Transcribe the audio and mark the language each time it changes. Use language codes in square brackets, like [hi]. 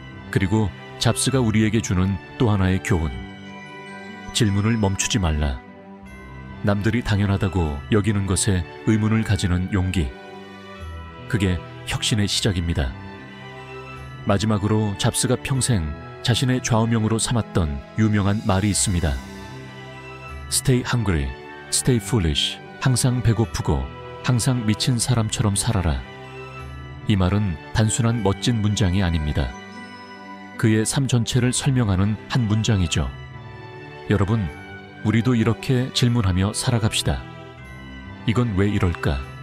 [ko] 그리고 잡스가 우리에게 주는 또 하나의 교훈. 질문을 멈추지 말라. 남들이 당연하다고 여기는 것에 의문을 가지는 용기. 그게 혁신의 시작입니다. 마지막으로 잡스가 평생 자신의 좌우명으로 삼았던 유명한 말이 있습니다. [en] Stay hungry, stay foolish. [ko] 항상 배고프고 항상 미친 사람처럼 살아라. 이 말은 단순한 멋진 문장이 아닙니다. 그의 삶 전체를 설명하는 한 문장이죠. 여러분, 우리도 이렇게 질문하며 살아갑시다. 이건 왜 이럴까?